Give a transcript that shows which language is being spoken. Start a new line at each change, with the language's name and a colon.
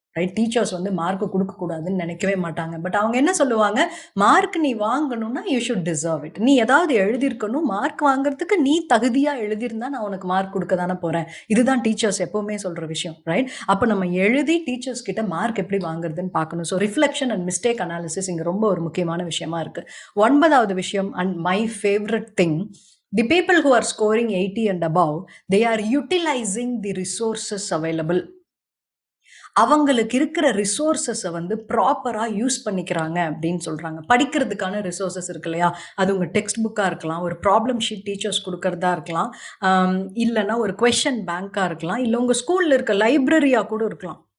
Tamil: Right, teachers வந்து mark கொடுக்க கூடாதுன்னு நினைக்கவே மாட்டாங்க. பட் அவங்க என்ன சொல்லுவாங்க, மார்க் நீ வாங்கணும்னா
English: You should deserve it.
Tamil: நீ ஏதாவது எழுதியிருக்கணும், மார்க் வாங்குறதுக்கு நீ தகுதியா எழுதியிருந்தா நான் உனக்கு மார்க் கொடுக்க தானே போறேன். இதுதான் டீச்சர்ஸ் எப்பவுமே சொல்ற விஷயம். ரைட், அப்ப நம்ம எழுதி டீச்சர்ஸ் கிட்ட மார்க் எப்படி வாங்குறதுன்னு பார்க்கணும். So reflection and mistake analysis இங்க ரொம்ப ஒரு முக்கியமான விஷயமா இருக்கு. 9வது விஷயம்,
English: And my favourite thing, the people who are scoring 80 and above, they are utilizing the resources available.
Tamil: அவங்களுக்கு இருக்கிற ரிசோர்ஸஸை வந்து ப்ராப்பரா யூஸ் பண்ணிக்கிறாங்க அப்படின்னு சொல்றாங்க. படிக்கிறதுக்கான ரிசோர்ஸஸ் இருக்கு இல்லையா, அது உங்க டெக்ஸ்ட் புக்கா இருக்கலாம், ஒரு ப்ராப்ளம் ஷீட் டீச்சர்ஸ் கொடுக்கறதா இருக்கலாம், இல்லைன்னா ஒரு கொஸ்டின் பேங்கா இருக்கலாம், இல்லை உங்க ஸ்கூல்ல இருக்க லைப்ரரியா கூட இருக்கலாம்.